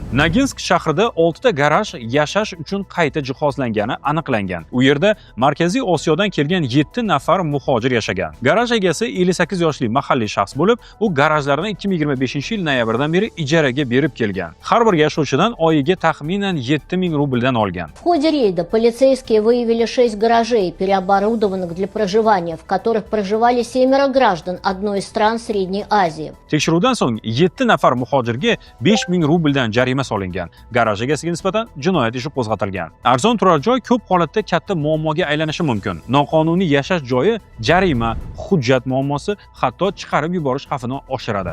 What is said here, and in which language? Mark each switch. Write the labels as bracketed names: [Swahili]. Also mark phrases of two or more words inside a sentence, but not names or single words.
[Uzbek] Naginsk shahrida 6 ta garaj yashash uchun qayta jihozlangani aniqlangan. U yerda Markaziy Osiyodan kelgan 7 nafar muhojir yashagan. Garaj egasi 58 yoshli mahalliy shaxs bo'lib, u garajlarni 2025-yil noyabrdan beri ijaraga berib kelgan. Har bir yashovchidan oyiga taxminan 7000 rubldan olgan. [Russian] В ходе рейда полицейские выявили 6 гаражей, переоборудованных для проживания, в которых проживали 7 граждан одной из стран Средней Азии. [Uzbek] Tekshiruvdan so'ng 7 nafar muhojirga 5000 rubldan jarima solingan. Garaj egasiga nisbatan jinoyat ishi qo'zg'atilgan. Arzon turar joy ko'p holatda katta muammoga aylanishi mumkin. Noqonuniy yashash joyi jarima, hujjat muammosi, hatto chiqarib yuborish xavfini oshiradi.